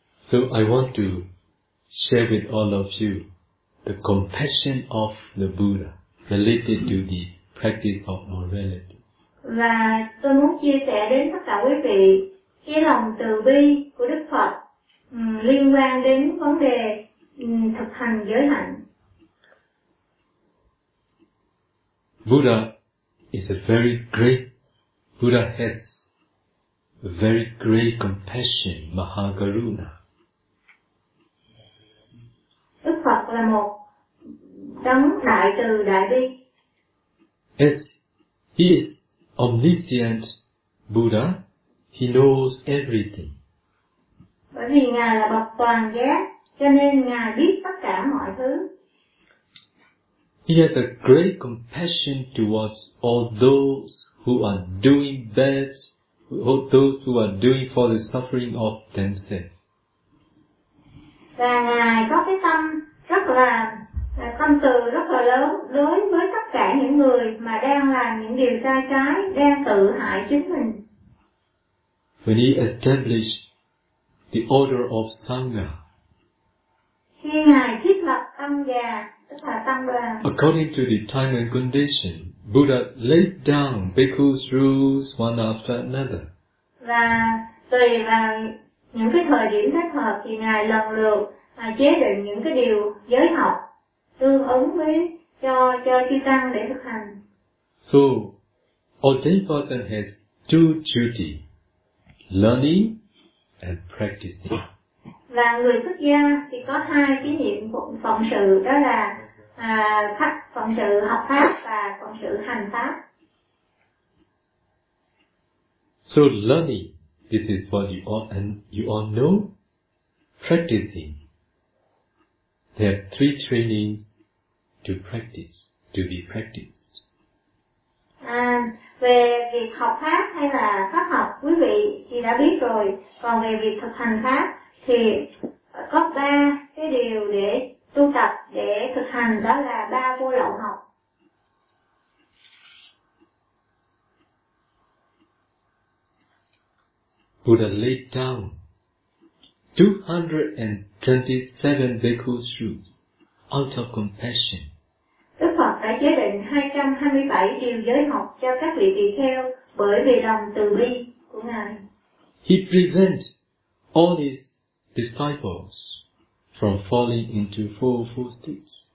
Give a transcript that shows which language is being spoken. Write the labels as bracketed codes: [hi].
[en] So I want to share with all of you the compassion of the Buddha related to the practice of morality. [vi] Và tôi muốn chia sẻ đến tất cả quý vị cái lòng từ bi của Đức Phật liên quan đến vấn đề thực hành giới hạnh. [en] Buddha is a very great, Buddha has very great compassion, Mahagaruna. [vi] Đức Phật là một đấng đại từ đại bi. [en] As he is omniscient Buddha, he knows everything. [vi] Bởi vì Ngài là bậc toàn giác, cho nên Ngài biết tất cả mọi thứ. [en] He has a great compassion towards all those who are doing bad, all those who are doing for the suffering of themselves. [vi] Và Ngài có cái tâm rất là tâm từ rất là lớn đối với tất cả những người mà đang làm những điều sai trái, đang tự hại chính mình. [en] When he established the order of Sangha, [vi] khi Ngài thiết lập tăng già, [en] according to the time and condition, Buddha laid down bhikkhu's rules one after another. [vi] Và tùy vào những cái thời điểm thích hợp thì Ngài lần lượt mà chế định những cái điều giới học tương ứng với cho chư tăng để thực hành. [en] So, ordained person has two duty, learning and practicing. [vi] Và người xuất gia thì có hai cái nhiệm vụ phụng sự, đó là phụng sự học pháp và phụng sự hành pháp. [en] So learning, this is what you all and you all know. Practicing, there are three trainings to practice, to be practiced. [vi] Về việc học pháp hay là pháp học, quý vị thì đã biết rồi. Còn về việc thực hành pháp thì có ba cái điều để tu tập, để thực hành, đó là ba vô lậu học. [en] Buddha laid down 227 bhikkhu's rules out of compassion. [vi] Đức Phật đã chế định 227 điều giới học cho các vị tỳ kheo bởi vì lòng từ bi của Ngài. [en] He prevents all his disciples from falling into four steps.